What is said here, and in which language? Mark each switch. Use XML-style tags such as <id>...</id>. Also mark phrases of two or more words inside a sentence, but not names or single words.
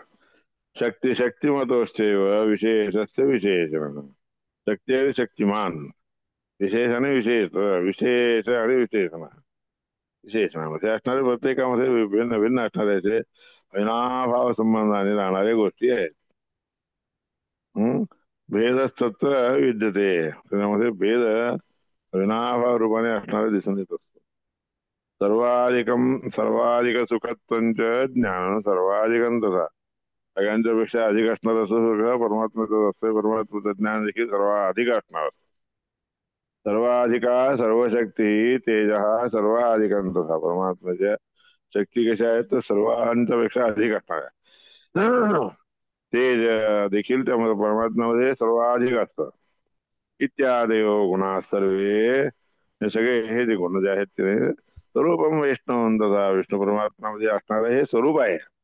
<sa>शक्ती शक्तिमतोश्चैव विशेषस्य विशेषण</sa> <mr>शक्ती आणि शक्तिमान विशेष आणि विशेष विशेष आणि विशेषण विशेषणामध्ये असणारे प्रत्येकामध्ये भिन्न भिन्न असणारे अविनाभाव संबंधाने राहणाऱ्या गोष्टी आहेत.</mr> <sa>भेदस्तत्र विद्यते</sa> <mr>त्याच्यामध्ये भेद अविनाभाव रूपाने असणारे दिसून येत असतो.</mr> <sa>सर्वाधिक सुखत्वंच ज्ञान सर्वाधिकं तथा</sa> <mr>सगळ्यांच्या पेक्षा अधिक असणार असं सुख परमात्म्याचं असतं. परमात्म्याचं ज्ञान देखील सर्वाधिक असणार.</mr> <sa>सर्वाधिका सर्वशक्ती तेज सर्वाधिकं तथा</sa> <mr>परमात्म्याच्या शक्ती कशा आहेत तर सर्वांच्या पेक्षा अधिक असणार आहे. तेज देखील त्यामध्ये परमात्म्यामध्ये सर्वाधिक असतं.</mr> <sa>इत्यादी गुणा सर्वे</sa> <mr>हे सगळे हे जे गुण जे आहेत ते</mr> <sa>स्वरूपम वैष्णव तथा</sa> <mr>विष्णू परमात्म्यामध्ये असणारं हे स्वरूप आहे.</mr>